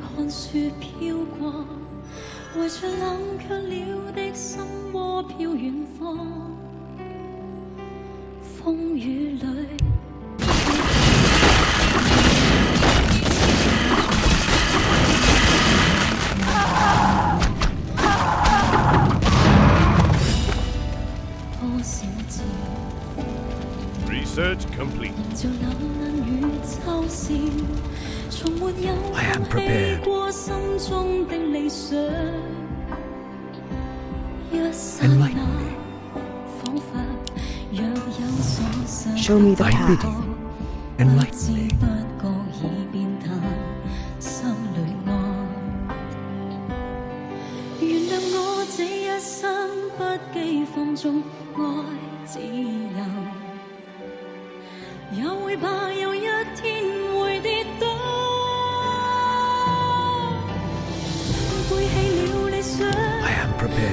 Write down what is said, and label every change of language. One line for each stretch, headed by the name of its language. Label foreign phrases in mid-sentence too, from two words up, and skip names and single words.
Cantonese: 看雪飄過，為着冷卻了的心窩飄遠方，風雨裏。多少次
English: Research complete.
Cantonese: 就冷眼與嘲笑，從沒有
English: I am
Cantonese: 放棄
English: prepared.
Cantonese: 過心中的理想。一剎
English: Enlighten
Cantonese: 那
English: me.
Cantonese: 彷彿若有所失。
English: Show me the I bid path. you.
Cantonese: 不
English: Enlighten
Cantonese: 知
English: me.
Cantonese: 不覺已變淡心裏愛。原諒我這一生不羈放縱愛自由。也會怕有一天會跌倒，背棄了理想，
English: I am prepared.